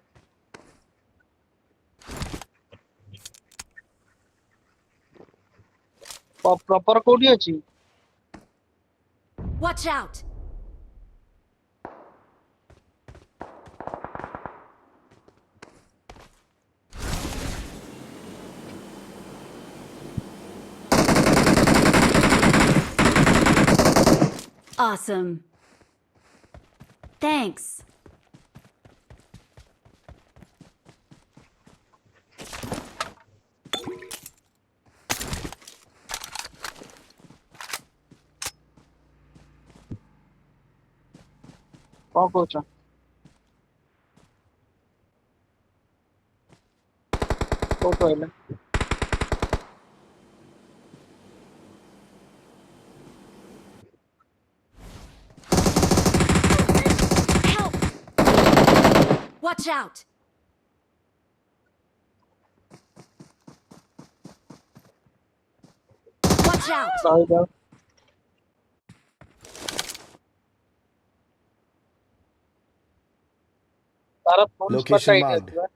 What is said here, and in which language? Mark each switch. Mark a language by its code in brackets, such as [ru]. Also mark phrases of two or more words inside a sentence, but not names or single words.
[or] ପ୍ରପର କୋଉଠି ଅଛି? [en] Watch out! Awesome. Thanks. [or] କଣ କହୁଛ? କୋଉଠୁ ଆଇଲା? [en] Help! Watch out! Watch out! [or] ରହିଯାଅ। ତାର [en] full squad [or] Location ଏଇଠି marked. ଅଛି ବା।